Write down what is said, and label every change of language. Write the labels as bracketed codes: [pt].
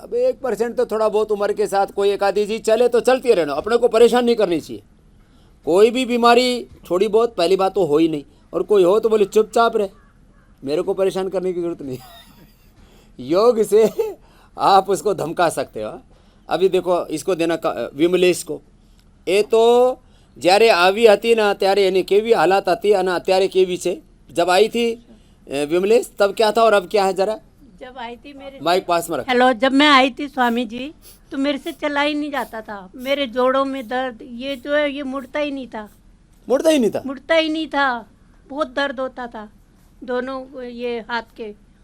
[hi] अब 1% तो थोड़ा बहुत उम्र के साथ कोई एक आधी चीज चले तो चलती रहना, अपने को परेशान नहीं करनी चाहिए। कोई भी बीमारी थोड़ी बहुत, पहली बात तो हो ही नहीं, और कोई हो तो बोले चुपचाप रहे, मेरे को परेशान करने की जरूरत नहीं। योग से आप उसको धमका सकते हो। अभी देखो, इसको देना विमलेश को, [gu] એ તો જ્યારે આવી હતી ને ત્યારે એની કેવી હાલત હતી અને અત્યારે કેવી છે? [hi] जब आई थी विमलेश तब क्या था और अब क्या है? जरा जब आई थी मेरे माइक पास में रख। हेलो, जब मैं आई थी स्वामी जी तो मेरे से चला ही नहीं जाता था। मेरे जोड़ों में दर्द, ये जो है ये मुड़ता ही नहीं था। मुड़ता ही नहीं था? मुड़ता ही नहीं था, बहुत दर्द होता था दोनों ये हाथ के।